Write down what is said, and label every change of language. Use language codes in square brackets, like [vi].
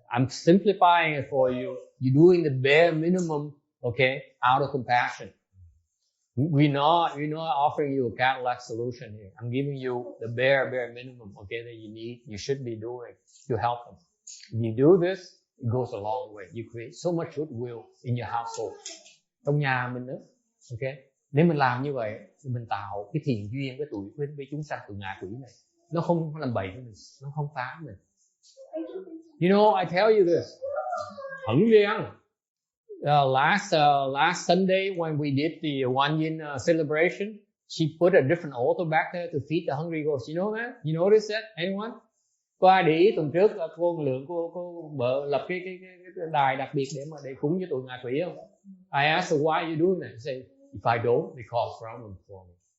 [en] I'm simplifying it for you. You're doing the bare minimum, okay, out of compassion. We're not offering you a Cadillac solution here. I'm giving you the bare minimum, okay, that you need, you should be doing to help them. If you do this, it goes a long way. You create so much goodwill in your household. [vi] Trong nhà mình nữa, okay. Nếu mình làm như vậy, thì mình tạo cái thiện duyên với chúng sanh từ ngạ quỷ này. Nó không làm bậy với mình, nó không phá mình. [en] You know, I tell you this. [vi] Hẳn riêng. [en] Last Sunday when we did the One Yin celebration, she put a different altar back there to feed the hungry ghosts. You know that? You notice that? Anyone? [vi] Có ai để ý tuần trước cô lượng cô vợ lập cái đài đặc biệt để cúng với tụi ngạ quỷ không? [en] I asked her why you doing that. She said, if I don't, they cause problem for me.